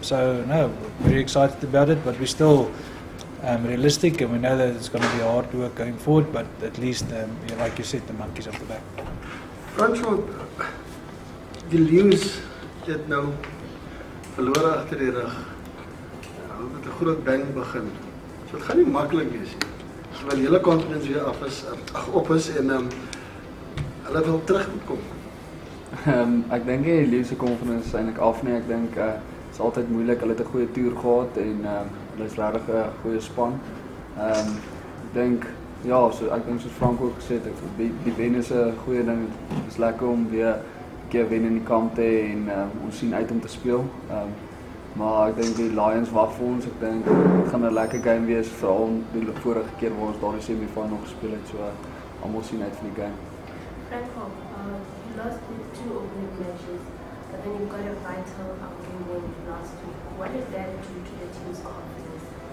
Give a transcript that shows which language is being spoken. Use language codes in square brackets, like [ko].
[en] So no, very excited about it, but we're still realistic, and we know that it's going to be hard work going forward. But at least, like you said, the monkeys off the back. [af] Francois, die leeu's het nou verloor agter die rug. Hulle het 'n groot bang begin. So dit gaan nie maklik wees nie. Terwyl die hele confidence weer op is en hulle wil terug moet kom. Ek dink die leeu's se confidence is eintlik af nie. Ek dink dit is altyd moeilik. Hulle het 'n goeie toer gehad en hulle is regtig 'n goeie span. Ek dink ek dink soos Franco ook gesê het, die wen is 'n goeie ding. Dit is lekker om weer 'n keer wen in die kamp te hê en ons sien uit om te speel. Maar ek dink die Lions wag vir ons. Ek dink dit gaan 'n lekker game wees, veral die vorige keer waar ons daardie semi-final gespeel het. So almal sien uit vir die game. [en] Franco, you lost with 2 opening matches, but then you got a vital game win last week. What did that do to the team's confidence?